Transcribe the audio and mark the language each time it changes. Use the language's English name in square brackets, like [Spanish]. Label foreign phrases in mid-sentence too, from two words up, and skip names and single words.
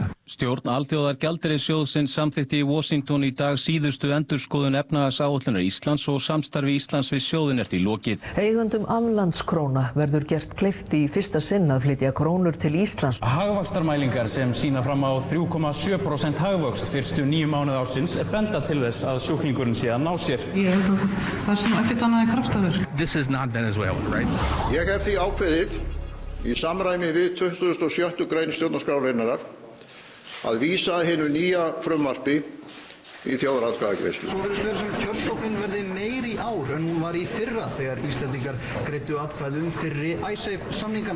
[Icelandic] Stjórn Alþjóðargjaldeyrissjóðsins samþykkti í Washington í dag síðustu endurskoðun efnahagsáætlunar Íslands og samstarfi Íslands við sjóðinn því lokið. Eigendum aflandskróna verður gert kleift í fyrsta sinn að flytja krónur til Íslands. Hagvaxtarmælingar sem sýna fram á 3,7% hagvöxt fyrstu 9 mánuði ársins benda til þess að sjúklingurinn sé að ná sér. Ég held að það sem ekkert annað en kraftaverk. [English] This is not Venezuela, right? [Icelandic] Ég hef því ákveðið í samræmi við 27. grein stjórnarskrárinnar að vísa hinu nýja frumvarpi í þjóðaratkvæðagreiðslu. Svo virðist vera sem kjörsóknin verði meiri í ár en hún var í fyrra þegar Íslendingar greiddu atkvæði fyrri Icesave samningana.